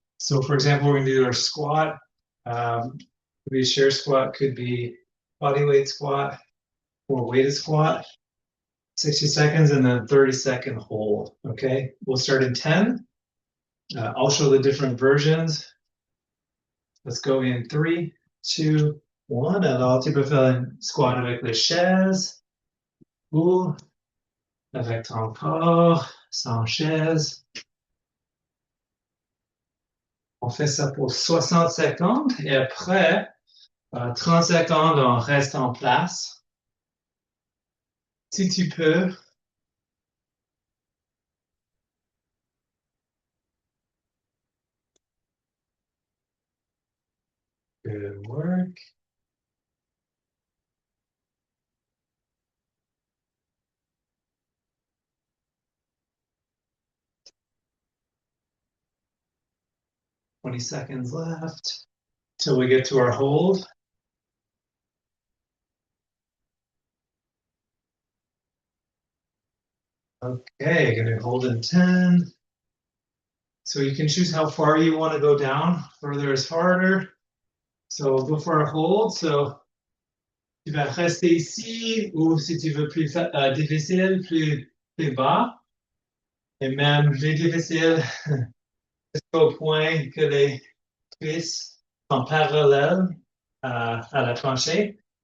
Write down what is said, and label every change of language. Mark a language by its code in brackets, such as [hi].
[en] So for example, we're gonna do our squat. Could be a chair squat, could be body weight squat or weighted squat. 60 seconds and then 30-second hold. Okay, we'll start in 10. I'll show the different versions. Let's go in 3, 2, 1. [fr] Alors, tu peux faire une squat avec les chaises ou avec ton corps, sans chaise. On fait ça pour 60 secondes et après, 30 secondes, on reste en place. Si tu peux, [en] good work. Twenty seconds left till we get to our hold. Okay, gonna hold in 10. So you can choose how far you want to go down. Further is harder. So go for a hold. [fr] So tu vas rester ici, ou si tu veux plus difficile, plus bas. Et même plus difficile jusqu'au point que les cuisses sont parallèles à la tranchée.